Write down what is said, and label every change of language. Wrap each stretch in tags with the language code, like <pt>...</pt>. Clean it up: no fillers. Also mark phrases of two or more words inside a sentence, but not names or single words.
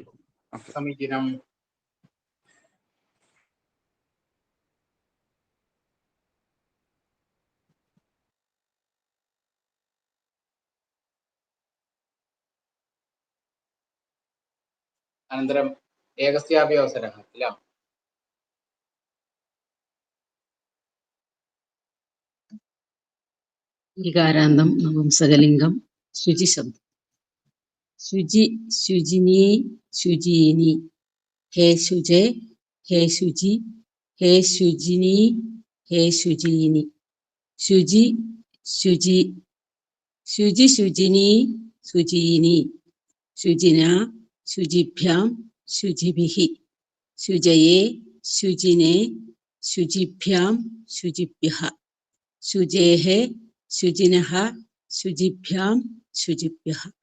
<sa>സമീചീനം. അനന്തരം ഏകസ്യാപി അവസരः കില. വികാരാന്തം നപുംസകലിംഗം ശുചിശബ്ദം. शुचि शुचिनी शुचीनि हे शुचे हे शुचि हे शुचिनी हे शुचीनि शुचि शुचि शुचि शुचिनी शुचीनि शुचिना शुचिभ्यां शुचिभिः शुचये शुचिने शुचिभ्यां शुचिभ्यः शुचेः शुचिनः शुचिभ्यां शुचिभ्यः</sa>